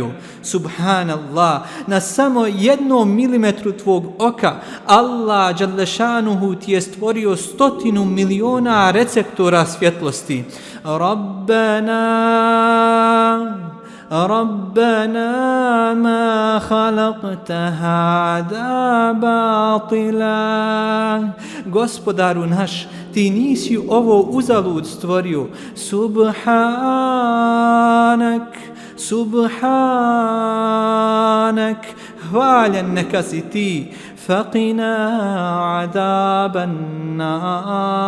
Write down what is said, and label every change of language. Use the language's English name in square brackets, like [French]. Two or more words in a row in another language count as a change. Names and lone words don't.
[Bosnian] Subhanallah, na samo 1 milimetru tvog oka Allah [Arabic] جل شأنه [Bosnian] ti je stvorio 100 miliona receptora svjetlosti. [Arabic] ربنا ما خلقت هذا باطلا. [Bosnian] Gospodaru naš, ti nisi ovo uzalud stvorio. Subhanak, hvaljen neka si ti. [Arabic] فقنا عذاب النار.